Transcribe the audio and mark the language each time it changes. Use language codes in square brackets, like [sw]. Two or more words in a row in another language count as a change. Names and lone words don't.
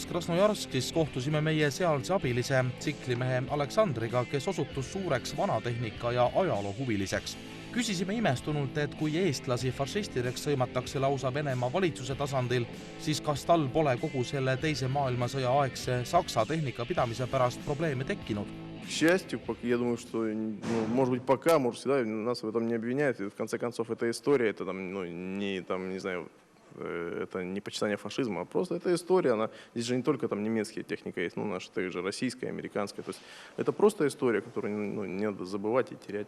[et] Krasnojarskis kohtusime meie sealse abilise tsiklimehe Aleksandriga, kes osutus suureks vanatehnika ja ajaloo huviliseks. Küsisime imestunult, et kui eestlasi fašistideks sõimatakse lausa Venemaa valitsuse tasandil, siis kas tal pole kogu selle teise maailmasõja aegse Saksa tehnika pidamise pärast probleeme tekkinud? [ru] К счастью, я думаю, что, может быть, пока, может, всегда нас в этом не обвиняют. В конце концов, это история, это не знаю, это не почитание фашизма, а просто это история. Здесь же не только там немецкая техника есть, наша также российская, американская. То есть это просто история, которую не надо забывать и терять.